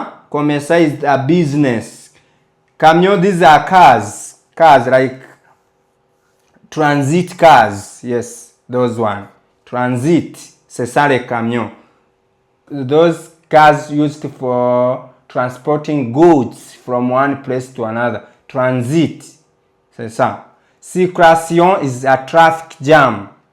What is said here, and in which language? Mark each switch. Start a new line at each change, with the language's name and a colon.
English: Commerçant is a business. Camion, these are cars like transit cars. Yes, those one.
French: Transit, c'est ça les camions.
English: Those cars used for transporting goods from one place to another. Transit,
French: c'est ça.
English: Circulation is a traffic jam.